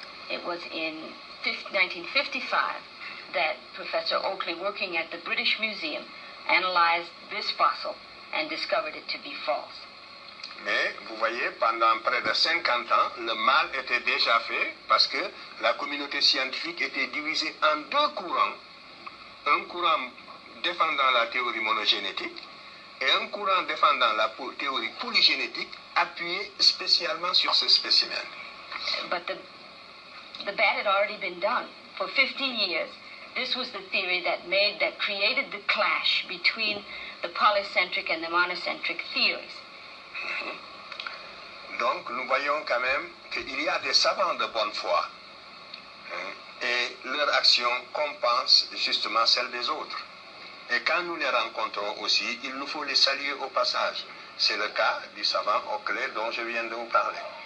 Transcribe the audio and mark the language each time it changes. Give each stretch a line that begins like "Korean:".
English: It was in 1955 that Professor Oakley, working at the British Museum, analyzed this fossil and discovered it to be false.
French: Mais vous voyez, pendant près de 50 ans, le mal était déjà fait parce que la communauté scientifique était divisée en deux courants. Un courant défendant la théorie monogénétique et un courant défendant la théorie polygénétique appuyé spécialement sur ce spécimen.
English: But the bad had already been done. For 15 years, this was the theory that created the clash between the polycentric and the monocentric theories.
French: Donc nous voyons quand même qu'il y a des savants de bonne foi et leur action compense justement celle des autres. Et quand nous les rencontrons aussi, il nous faut les saluer au passage. C'est le cas du savant Oakley dont je viens de vous parler.